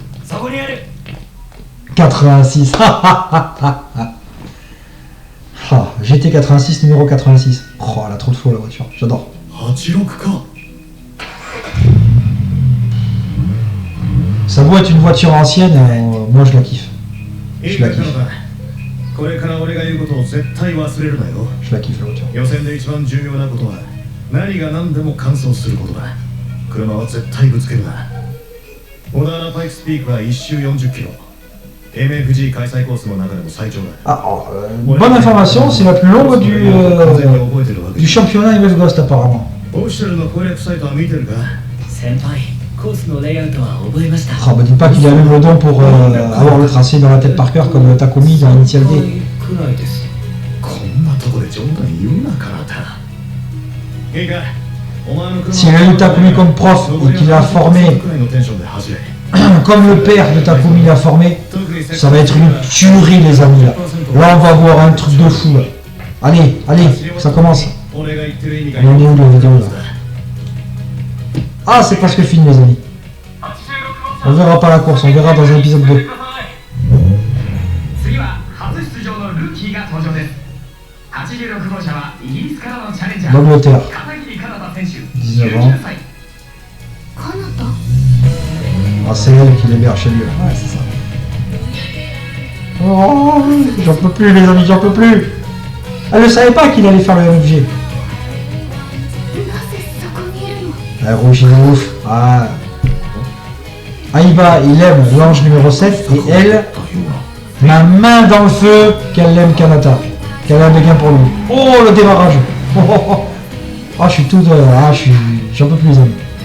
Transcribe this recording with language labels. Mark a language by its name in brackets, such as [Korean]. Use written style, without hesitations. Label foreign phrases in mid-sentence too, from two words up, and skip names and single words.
[Japanese] そこにある。 [French] 86. Ah, GT 86, numéro 86. Oh, elle a trop de flow la voiture, j'adore. [Japanese] 86か。 [French] Ça doit être une voiture ancienne, moi je la kiffe. [Japanese] いい [French] Je [Japanese] か [French] la [Japanese] カナ [French] kiffe. [Japanese] ダ。これから俺が言うことを絶対忘れるなよ。 [French] Je la kiffe la voiture. [Japanese] 予選で一番重要なことは何が何でも完走することだ。車は絶対ぶつけるな。小田原パイクスピークは1周40キロ。MFG 開催コースの中でも最長だ。 [French] Ah, bonne information, c'est la plus longue [Japanese] 完全に覚えてるわけ [French] du championnat MF Ghost apparemment. [Japanese] オフィシャルの攻略サイトは見てるか。先輩、コースのレイアウトは覚えました。 [French] Ah, bah dis pas qu'il a même le don pour avoir le tracé dans la tête par cœur comme Takumi dans Initial D. [Japanese] くらいです。こんなとこで冗談言うなカナダ。いいか。お前の車 [French] S'il a eu Takumi comme prof et qu'il l'a formé [Japanese] くらいのテンションで走れ。 [French] comme le père de Takumi l'a formé, ça va être une tuerie les amis là. Là on va voir un truc de fou là. Allez, allez, ça commence. [Japanese] 俺が言ってる意味が [French] On est où la vidéo là? Ah, c'est presque fini les amis. On verra pas la course, on verra dans un épisode 2. [Japanese] 次は初出場のルーキーが登場です。86号車はイギリスからのチャレンジャー [French] L'Angleterre, [Japanese] 片桐かなた選手 [French] 19 ans. [Japanese] 19歳。カナタ [French] Ah, c'est elle qui l'héberge chez lui. Ouais, c'est ça. Oh, j'en peux plus les amis, j'en peux plus. Elle ne savait pas qu'il allait faire le MFG. [Japanese] なぜそこにいるの？ [French] Ah, rouge, il est ouf. Ah. Aiba, il aime l'ange numéro 7 et elle, ma main dans le feu, qu'elle aime Kanata. Qu'elle a un béguin pour lui. Oh, le démarrage. Oh, oh, oh. Ah, je suis tout... j'en peux plus les amis.